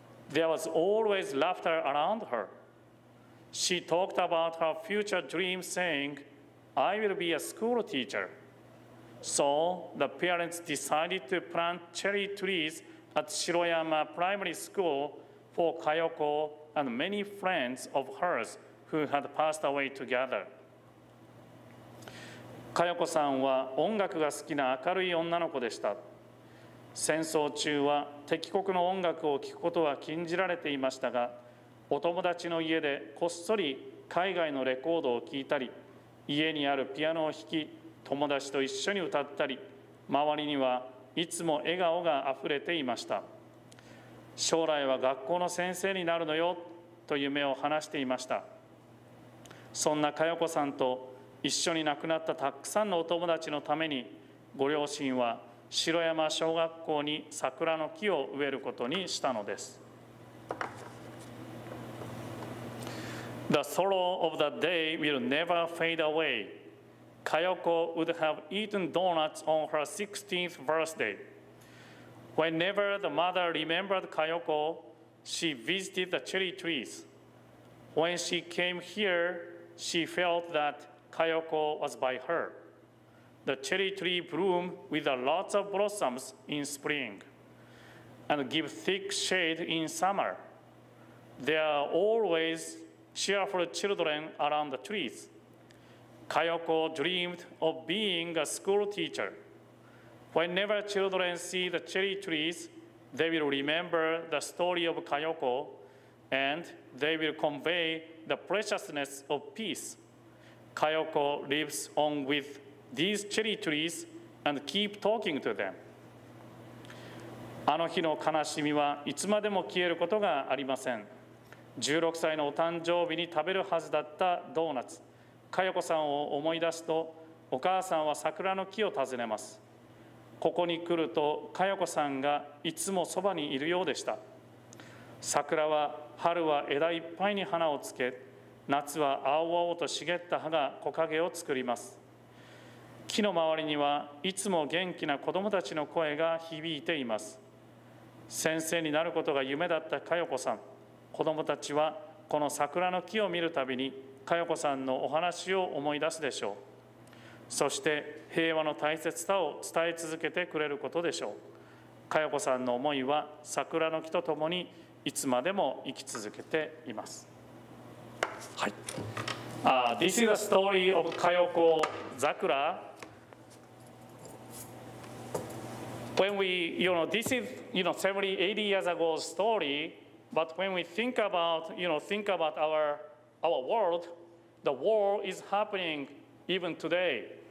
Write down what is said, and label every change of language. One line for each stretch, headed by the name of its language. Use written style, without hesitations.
English: There was always laughter around her. She talked about her future dreams, saying, I will be a school teacher. So the parents decided to plant cherry trees at Shiroyama Primary School for Kayoko and many friends of hers who had passed away together.
Japanese: 佳代子さんは音楽が好きな明るい女の子でした。戦争中は敵国の音楽を聴くことは禁じられていましたが、お友達の家でこっそり海外のレコードを聴いたり、家にあるピアノを弾き、友達と一緒に歌ったり、周りにはいつも笑顔があふれていました。将来は学校の先生になるのよと夢を話していました。そんな佳代子さんと一緒に亡くなったたくさんのお友達のために、ご両親は城山小学校に桜の木を植えることにしたのです。
English: The sorrow of the day will never fade away. Kayoko would have eaten donuts on her 16th birthday. Whenever the mother remembered Kayoko, she visited the cherry trees. When she came here, she felt that Kayoko was by her. The cherry tree bloom with lots of blossoms in spring and give thick shade in summer. There are always cheerful children around the trees. Kayoko dreamed of being a school teacher. Whenever children see the cherry trees, they will remember the story of Kayoko, and they will convey the preciousness of peace. Kayoko lives on with these cherry trees and keep talking to them.
Japanese: あの日の悲しみはいつまでも消えることがありません。 16歳のお誕生日に食べるはずだったドーナツ。佳代子さんを思い出すと、お母さんは桜の木を訪ねます。ここに来ると、佳代子さんがいつもそばにいるようでした。桜は春は枝いっぱいに花をつけ、夏は青々と茂った葉が木陰を作ります。木の周りにはいつも元気な子どもたちの声が響いています。先生になることが夢だった佳代子さん。子どもたちはこの桜の木を見るたびに佳代子さんのお話を思い出すでしょう。そして平和の大切さを伝え続けてくれることでしょう。佳代子さんの思いは桜の木とともにいつまでも生き続けています。はい。
English: This is the story of Kayoko Zakura. When we, this is, 70, 80 years ago story, but when we think about, our world, the war is happening even today.